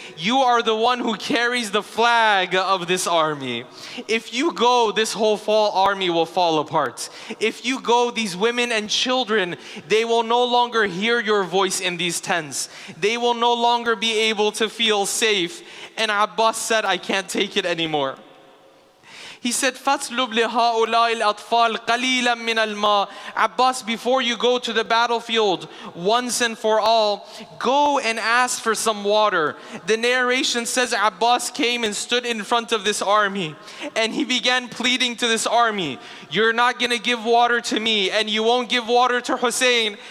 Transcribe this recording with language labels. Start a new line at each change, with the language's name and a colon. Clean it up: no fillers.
English: You are the one who carries the flag of this army. If you go, this whole army will fall apart. If you go, these women and children, they will no longer hear your voice in these tents. They will no longer be able to feel safe. And Abbas said, I can't take it anymore. He said,
Arabic: فَاسْلُبْ لِهَؤُلَاءِ الْأَطْفَالِ قَلِيلًا مِنَ الْمَاءِ.
English: Abbas, before you go to the battlefield, once and for all, go and ask for some water. The narration says Abbas came and stood in front of this army and he began pleading to this army, you're not going to give water to me and you won't give water to Hussein.